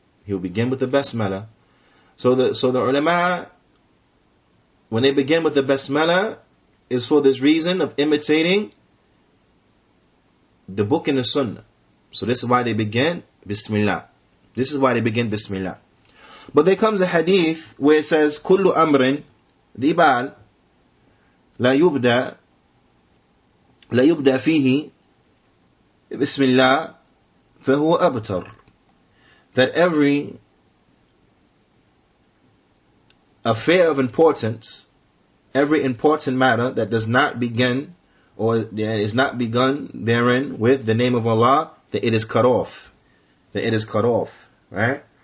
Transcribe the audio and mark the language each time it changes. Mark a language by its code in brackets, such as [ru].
[en] He will begin with the basmala. So the ulama, when they begin with the basmala, is for this reason of imitating the book in the Sunnah. So this is why they begin Bismillah. This is why they begin Bismillah. But there comes a hadith where it says, [ar] كل أمر ذي لا يبدأ فيه بسم الله فهو أبتر. [en] That every affair of importance, every important matter that does not begin or is not begun therein with the name of Allah, that it is cut off. That it is cut off. Right?